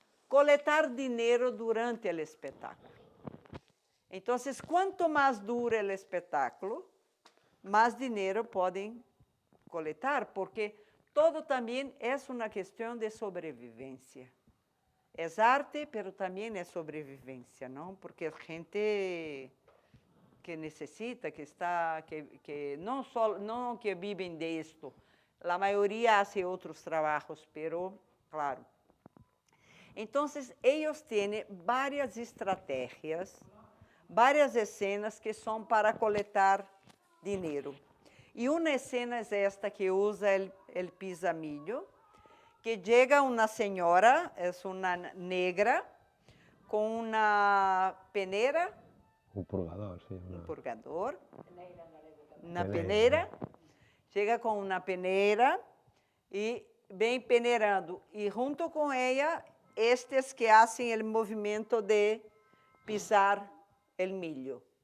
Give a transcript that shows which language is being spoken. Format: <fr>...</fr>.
<pt>Coletar dinheiro durante o espetáculo. Então, quanto mais dura o espetáculo, mais dinheiro podem coletar, porque todo também é uma questão de sobrevivência. É arte, mas também é sobrevivência, não? Porque a gente que necessita, que não que vivem disto, a maioria faz outros trabalhos, pero, claro.</pt> <es>Entonces, ellos tienen varias estrategias, varias escenas que son para coletar dinero. Y una escena es esta que usa el pisamillo, que llega una señora, es una negra, con una peneira, Un purgador, sí. un purgador, una peneira,</es> <pt>chega com uma peneira e vem peneirando. E junto com ela, estes que fazem o movimento de pisar o milho.</pt>